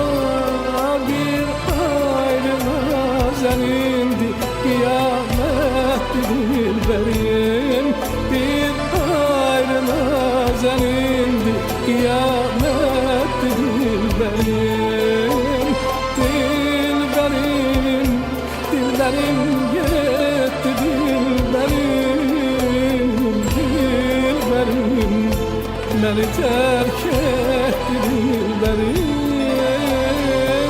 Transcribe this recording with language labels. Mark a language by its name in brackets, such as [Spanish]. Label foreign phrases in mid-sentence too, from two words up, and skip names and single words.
[Azerbaijani] Bir ayrı nazənindi, qiyamətdir dilbərim. Bir ayrı nazənindi, qiyamətdir dilbərim. [Turkish] Dilberim, dilberim gitti dilberim. Dilberim beni terk etti dilberim.